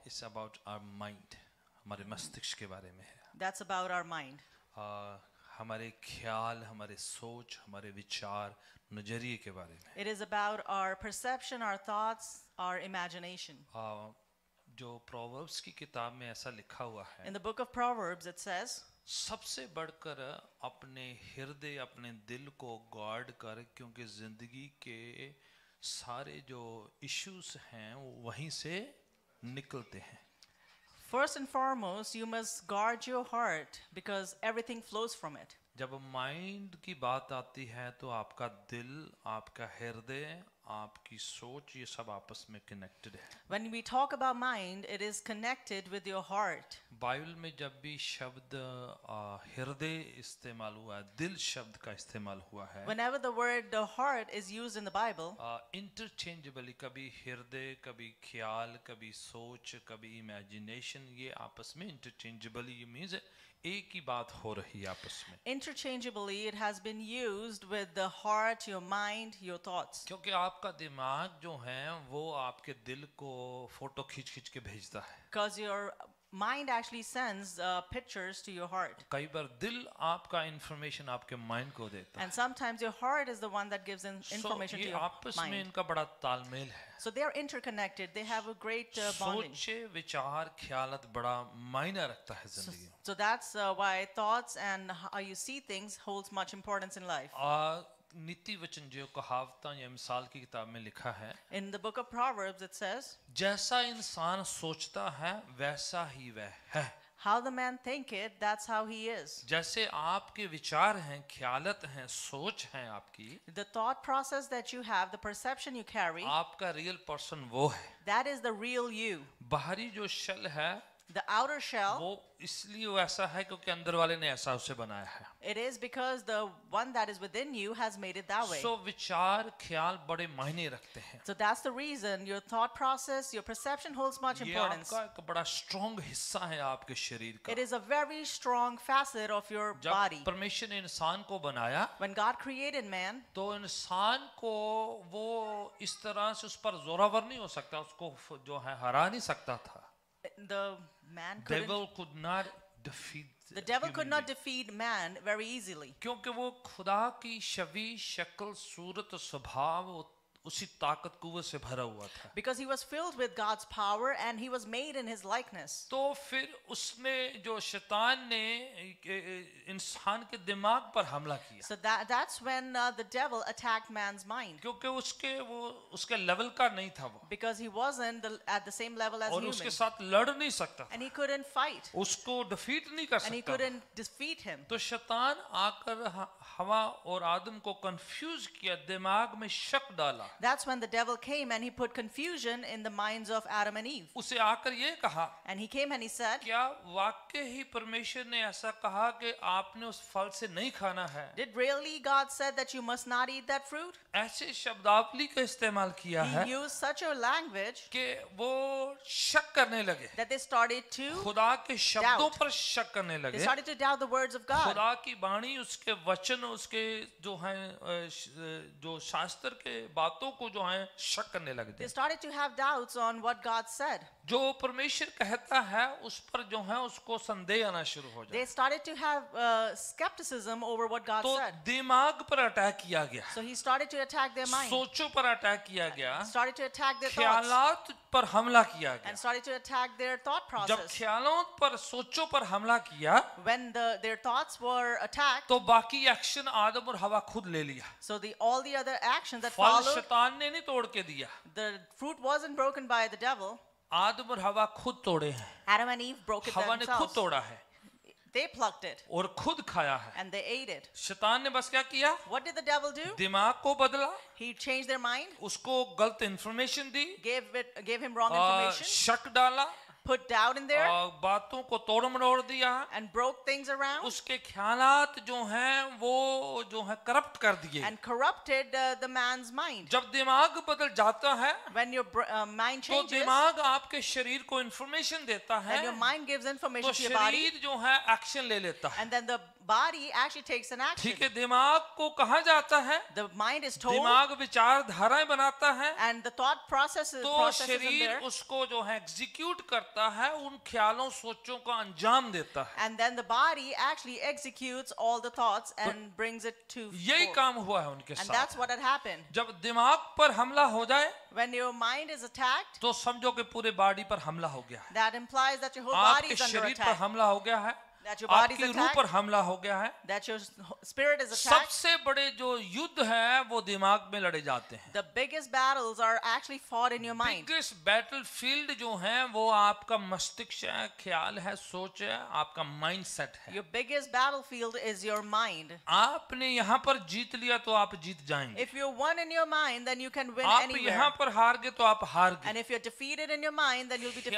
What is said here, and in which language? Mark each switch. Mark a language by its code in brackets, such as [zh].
[en] it's about our mind, [hi] हमारे मस्तिष्क के बारे में है। [en] that's about our mind. [hi] हमारे ख्याल, हमारे सोच, हमारे विचार, नजरिए के बारे में। [en] It is about our perception, our thoughts, our imagination. [hi] जो प्रोवर्ब्स की किताब में ऐसा लिखा हुआ है, [en] In the book of Proverbs, it says, [hi] सबसे बढ़कर अपने हृदय, अपने दिल को गार्ड कर, क्योंकि जिंदगी के सारे जो इश्यूज हैं वो वहीं से निकलते हैं। [en] first and foremost, you must guard your heart because everything flows from it. [hi] जब माइंड की बात आती है तो आपका दिल, आपका हृदय, आपकी सोच, ये सब आपस में कनेक्टेड है। [en] When we talk about mind, it is connected with your heart. [hi] Bible में जब भी शब्द हृदय इस्तेमाल हुआ है, दिल शब्द का इस्तेमाल हुआ है, [en] Whenever the word the heart is used in the Bible, [hi] interchangeably, कभी हृदय, कभी ख्याल, कभी सोच, कभी इमेजिनेशन, ये आपस में इंटरचेंजेबली, ये मीन्स एक ही बात हो रही है आपस में। [en] interchangeably, it has been used with the heart, your mind, your thoughts. [hi] क्योंकि आपका दिमाग जो है वो आपके दिल को फोटो खींच खींच के भेजता है। [en] Because your mind actually sends pictures to your heart. [hi] कई बार दिल आपका इंफॉर्मेशन आपके माइंड को देता है। [en] And sometimes your heart is the one that gives information to [hi] ये [en] your [hi] आपस में [en] mind. [hi] इनका बड़ा तालमेल है। [en] So they are interconnected. They have a great bonding. [hi] सोचे, विचार, ख्यालत बड़ा मायने रखता है जिंदगी में। [en] So that's why thoughts and how you see things holds much importance in life. [hi] नीति वचन जो कहावतां या मिसाल की किताब में लिखा है, [en] In the book of Proverbs, it says, [hi] जैसा इंसान सोचता है वैसा ही वह है। [en] how the man thinketh, that's how he is. [hi] जैसे आपके विचार हैं, ख्यालत हैं, सोच हैं आपकी, [en] The thought process that you have, the perception you carry, [hi] आपका [en] real person [hi] वो है। [en] that is the real you. [hi] बाहरी जो शल है [en] The outer shell, [hi] वो इसलिए वैसा है क्योंकि अंदर वाले ने ऐसा उसे बनाया है। [en] it is because the one that is within you has made it that way. [hi] सो विचार, ख्याल बड़े मायने रखते हैं। [en] So that's the reason your thought process, your perception holds much [hi] ये [en] importance. [hi] आपका एक बड़ा स्ट्रॉन्ग हिस्सा है आपके शरीर का। [en] It is a very strong facet of your body. [hi] जब परमेश्वर ने इंसान को बनाया [en] When God created man, [hi] तो इंसान को वो इस तरह से उस पर जोरावर नहीं हो सकता, उसको जो है हरा नहीं सकता था। [en] the man couldn't, Devil could not defeat the devil human could not being. defeat man very easily. [hi] क्योंकि वो खुदा की छवि, शक्ल, सूरत, स्वभाव उसी ताकत कुव्वत से भरा हुआ था। [en] Because he was filled with God's power and he was made in his likeness. [hi] तो फिर उसने जो शैतान ने इंसान के दिमाग पर हमला किया, [en] So that's when the devil attacked man's mind. [hi] क्योंकि उसके लेवल का नहीं था वो, [en] Because he wasn't at the same level as [hi] और [en] human. [hi] उसके साथ लड़ नहीं सकता था, [en] And he couldn't fight. [hi] उसको डिफीट नहीं कर [en] And he [hi] सकता। [en] couldn't defeat him. [hi] तो शैतान आकर हवा और आदम को कंफ्यूज किया, दिमाग में शक डाला। [en] That's when the devil came and he put confusion in the minds of Adam and Eve. [hi] उसे आकर ये कहा, [en] And he came and he said, [hi] क्या वाकई ही परमेश्वर ने ऐसा कहा कि आपने उस फल से नहीं खाना है? [en] did really God said that you must not eat that fruit? [hi] ऐसे शब्दावली का इस्तेमाल किया है [en] He used such a language [hi] कि वो शक करने लगे, [en] that they started to [hi] खुदा के शब्दों पर शक करने [en] they [hi] लगे। [en] started to doubt the words of God. [hi] खुदा की वाणी, उसके वचन, उसके जो हैं जो शास्त्र के बातों को जो हैं शक करने लगे। [en] They started to have doubts on what God said. [hi] जो परमेश्वर कहता है उस पर जो है उसको संदेह आना शुरू हो [en] They [hi] जाए। [en] started to have skepticism over what God [hi] तो [en] said. [hi] दिमाग पर अटैक किया गया, [en] So he started to attack their mind, [hi] सोचों पर अटैक किया गया, [en] started to attack their thoughts, [hi] ख्यालात पर हमला किया गया। [en] and started to attack their thought [hi] जब [en] process. [hi] ख्यालों पर, सोचों पर हमला किया [en] When their thoughts were attacked, [hi] तो बाकी एक्शन आदम और हवा खुद ले लिया। [en] so all the other actions that [hi] फल [en] followed, [hi] शैतान ने नहीं तोड़ के दिया, [en] the fruit wasn't broken by the devil. [hi] आदम और हवा खुद तोड़े हैं। [en] Adam and Eve broke it [hi] हवा ने खुद [en] themselves. [hi] तोड़ा है [en] They plucked it [hi] और खुद खाया है। [en] and they ate it. [hi] शैतान ने बस क्या किया, [en] What did the devil do? [hi] दिमाग को बदला, [en] He changed their mind, [hi] उसको गलत इंफॉर्मेशन दी, [en] gave him wrong information, [hi] शक डाला, [en] put doubt in there, [hi] बातों को तोड़ मरोड़ दिया, [en] and broke things around, [hi] उसके ख्यालात जो हैं वो जो है करप्ट कर दिए। [en] and corrupted the man's mind. [hi] जब दिमाग बदल जाता है [en] When your mind [hi] तो [en] changes [hi] दिमाग आपके शरीर को इंफॉर्मेशन देता है, [en] and your mind gives [hi] तो [en] information to your body, [hi] शरीर जो है एक्शन ले लेता है। [en] and then the body actually takes an action. [hi] ठीक है, दिमाग को कहा जाता है, [en] The mind is told, [hi] दिमाग विचारधाराएं बनाता है, [en] and the thought processes [hi] तो [en] in [hi] शरीर [en] there, [hi] उसको जो है एग्जीक्यूट करता है, उन ख्यालों सोचों का अंजाम देता है। [en] and then the body actually executes all the thoughts and brings it to [hi] यही [en] forth. [hi] काम हुआ है उनके [en] And that's [hi] साथ। [en] what had happened. [hi] जब दिमाग पर हमला हो जाए [en] When your mind is attacked, [hi] तो समझो कि पूरे बॉडी पर हमला हो गया है, [en] that implies that your whole body [hi] आपके [en] is under [hi] शरीर पर [en] attack, [hi] हमला हो गया है, [en] that your body is [hi] आपकी रूह [en] attacked, [hi] पर हमला हो गया है। [en] that your spirit is attacked. [hi] सबसे बड़े जो युद्ध है वो दिमाग में लड़े जाते हैं। [en] The biggest battles are actually fought in your mind. Biggest battlefield [hi] जो है वो आपका मस्तिष्क है, ख्याल है, सोच है, आपका माइंडसेट है। [en] Your biggest battlefield is your mind. [hi] आपने यहाँ पर जीत लिया तो आप जीत जाएंगे, [en] If you're one in your mind, then you can win [hi] आप यहाँ [en] anywhere. [hi] पर हार गए तो आप हार [en] And [hi] गए। [en] if you're defeated in your mind, then you'll be defeated